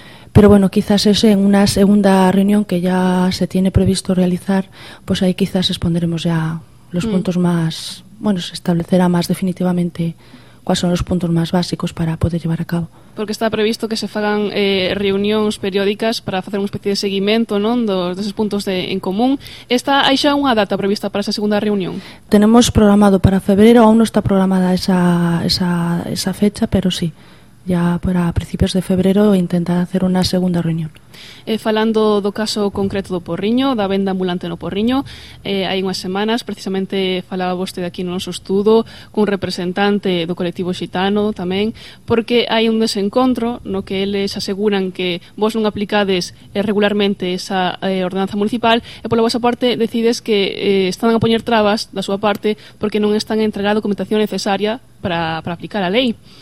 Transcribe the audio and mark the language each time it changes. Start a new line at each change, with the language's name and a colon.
Spanish: Pero bueno, quizás es en una segunda reunión que ya se tiene previsto realizar, pues ahí quizás expondremos ya los puntos más, bueno, se establecerá más definitivamente cuáles son los puntos más básicos para poder llevar a cabo.
Galician: Porque está previsto que se fagan reunións periódicas para facer unha especie de seguimento, non, deses puntos de en común. Está aí xa unha data prevista para esa segunda reunión?
Spanish: Tenemos programado para febrero, aún non está programada esa fecha, pero sí. Ya para principios de febrero intentar hacer una segunda reunión.
Galician: Falando do caso concreto do Porriño, da venda ambulante no Porriño, hai unhas semanas precisamente falaba vostede aquí no noso estudo cun representante do colectivo xitano tamén, porque hai un desencontro no que eles aseguran que vos non aplicades regularmente esa ordenanza municipal e pola vosa parte decides que están a poñer trabas da súa parte porque non están a entregar a documentación necesaria para aplicar a lei.